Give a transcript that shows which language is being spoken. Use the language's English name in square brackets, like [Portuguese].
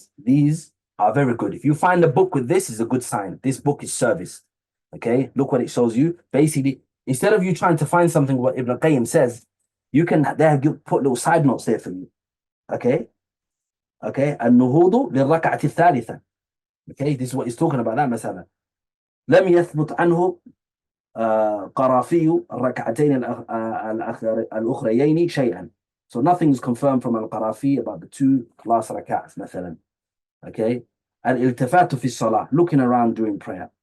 [English] These are very good. If you find a book with this, is a good sign. This book is service. Okay, look what it shows you. Basically, instead of you trying to find something what Ibn Qayyim says, you can put little side notes there for you. Okay, [Arabic] النهوض للركعة الثالثة. [English] Okay, this is what he's talking about. That [Arabic] مثلا لم يثبت عنه قرافي الركعتين الأخريين شيئا. [English] So nothing is confirmed from Al-Qarafi about the two last rak'ahs, مثلا. Okay, al-iltifatu fi salah, looking around during prayer.